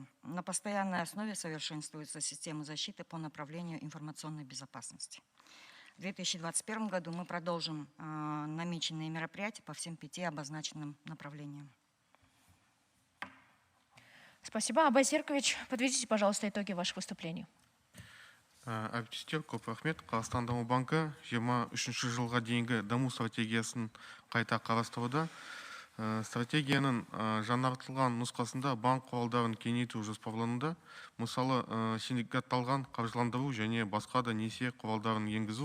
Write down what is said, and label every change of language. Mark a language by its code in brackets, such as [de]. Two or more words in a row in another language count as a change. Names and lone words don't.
[ru] На постоянной основе совершенствуется система защиты по направлению информационной безопасности. В 2021 году мы продолжим намеченные мероприятия по всем 5 обозначенным направлениям. Спасибо. Абай Серкович, подведите, пожалуйста, итоги ваших выступлений. [kk] Әріптестер, көп рахмет. Қазақстан даму банкі 23 жылға дейінгі даму стратегиясын қайта қарастыруда. Стратегияның жаңартылған нұсқасында банк құралдарын кеңейту жоспарлануда. Мысалы, синдикатталған қаржыландыру және басқа да несие құралдарын енгізу.